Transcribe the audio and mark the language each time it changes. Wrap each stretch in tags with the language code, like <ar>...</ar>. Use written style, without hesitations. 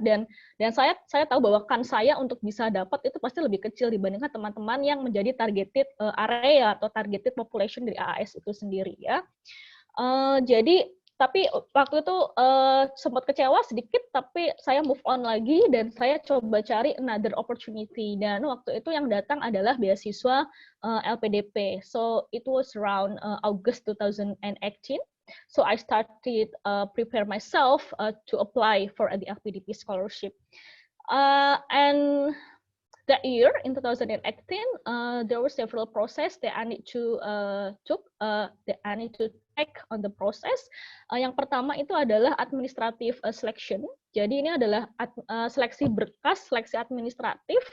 <id>Dan saya tahu bahwa kan saya untuk bisa dapat itu pasti lebih kecil dibandingkan teman-teman yang menjadi targeted area atau targeted population dari AAS itu sendiri ya. Jadi tapi waktu itu sempat kecewa sedikit, tapi saya move on lagi dan saya coba cari</id> <en>another opportunity.</en> <id>Dan waktu itu yang datang adalah beasiswa LPDP.</id> <en>So it was around August 2018. So I started prepare myself to apply for the LPDP scholarship. And that year in 2018, there were several process that I need to take on the process.</en> <id>Yang pertama itu adalah administrative selection. Jadi ini adalah seleksi berkas, seleksi administratif.</id>